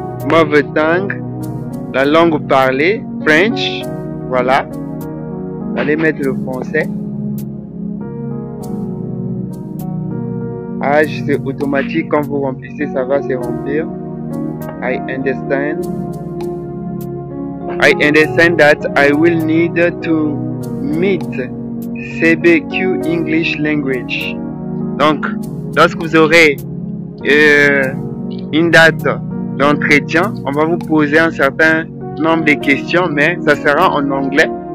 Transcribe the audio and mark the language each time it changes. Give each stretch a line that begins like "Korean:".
English: Mother tongue,
French: la langue parlée, French. Voilà. Vous allez mettre le français. Âge, c'est automatique. Quand vous remplissez, ça va se remplir.
English: I understand. I understand that I will need to meet CBQ English Language.
French: Donc, lorsque vous aurez une date d'entretien, on va vous poser un certain nombre de questions, mais ça sera en anglais.